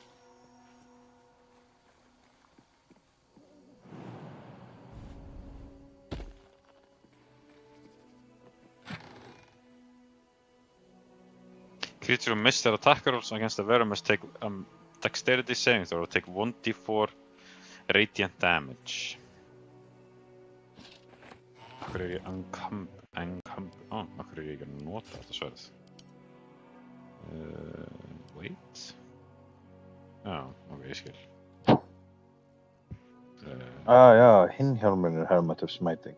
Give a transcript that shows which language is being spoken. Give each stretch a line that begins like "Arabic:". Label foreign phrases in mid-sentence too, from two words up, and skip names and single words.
English: Creature who missed their attack rolls against the wearer must take dexterity saving throw or take 1d4 radiant damage.
Icelandic: Akkur ég akkur ég ekki að nota þetta sverð? Wait. Já, ok, ég skil. Já, hinn hjálmurinn Helmet of Smiting.